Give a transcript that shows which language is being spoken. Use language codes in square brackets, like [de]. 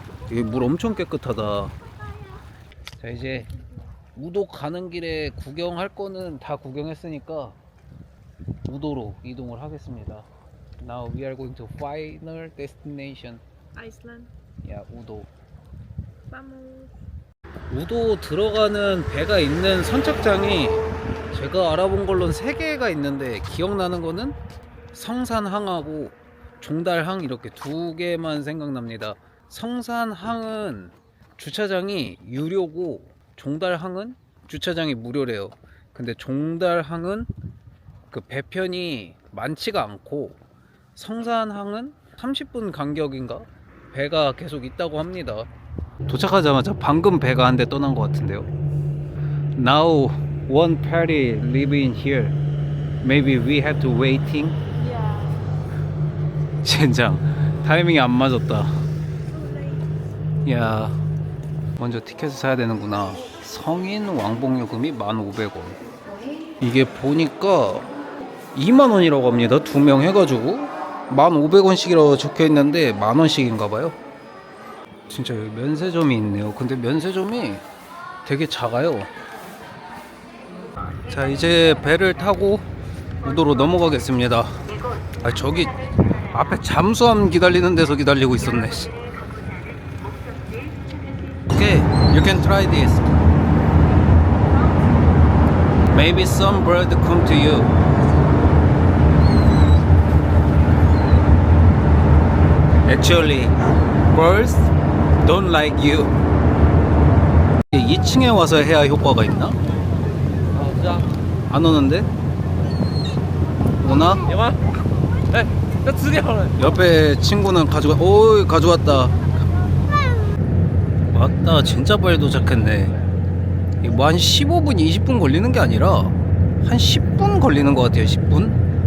[ko] 여기 물 엄청 깨끗하다. 자, 이제 우도 가는 길에 구경할 거는 다 구경했으니까 우도로 이동을 하겠습니다. [en] Now we are going to final destination. Iceland. [ko] 우도. [es] Vamos. [ko] 우도 들어가는 배가 있는 선착장이 제가 알아본 걸로는 3개가 있는데 기억나는 거는 성산항하고 종달항 이렇게 2개만 생각납니다. 성산항은 주차장이 유료고 종달항은 주차장이 무료래요. 근데 종달항은 그 배편이 많지가 않고 성산항은 30분 간격인가 배가 계속 있다고 합니다. 도착하자마자 방금 배가 한 대 떠난 것 같은데요. [en] Now one party living here. Maybe we have to waiting. Yeah. [ko] 젠장 타이밍이 안 맞았다. 야, 먼저 티켓을 사야 되는구나. 성인 왕복 요금이 1,500원. 이게 보니까 20,000원이라고 합니다. 2명 해가지고 1,500원씩이라고 적혀있는데 10,000원씩인가봐요. 진짜 여기 면세점이 있네요. 근데 면세점이 되게 작아요. 자, 이제 배를 타고 우도로 넘어가겠습니다. 저기 앞에 잠수함 기다리는 데서 기다리고 있었네. [en] Okay, you can try this. Maybe some bird come to you. Actually, birds don't like you. [ko] 2층에 와서 해야 효과가 있나? 안 오는데? 오나? 옆에 친구는 가져왔다. 맞다, 진짜 빨리 도착했네. 뭐 한 15분, 20분 걸리는 게 아니라 한 10분 걸리는 것 같아요. 10분?